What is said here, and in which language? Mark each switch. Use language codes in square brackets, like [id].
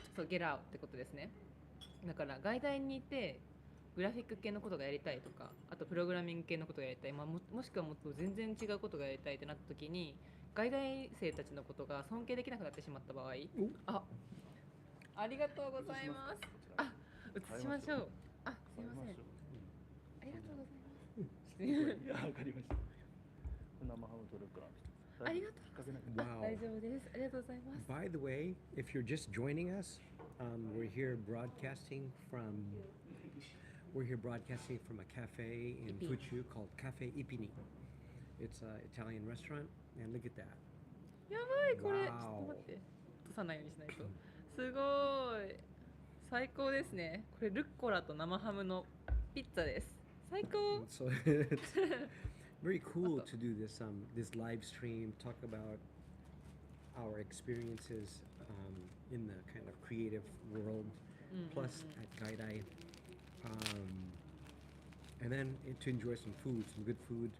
[ja] そう [en] get out [ja] ってことですねだから外大にいてグラフィック系のことがやりたいとかあとプログラミング系のことがやりたい、もしくはもっと全然違うことがやりたいってなった時に外大生たちのことが尊敬できなくなってしまった場合ありがとうございます映しましょうすいませんありがとうございますいや、わかりました。生ハムとルッコラの人。ありがとうございます。 [en] Wow. [ja] 大丈夫です。ありがとうございます。 [en] By the way, if you're just joining us, we're here broadcasting from a cafe in Ipini. Fuchu called Cafe Ipini. It's an Italian restaurant, and look at that. [ja] やばいこれ、 [en] Wow. [ja] ちょっと待って、落とさないようにしないと。すごい最高ですね。これルッコラと生ハムのピッツァです。最高。 [en] So it's very cool to do this live stream, talk about our experiences in the kind of creative world, plus at Gaidai, and then to enjoy some good food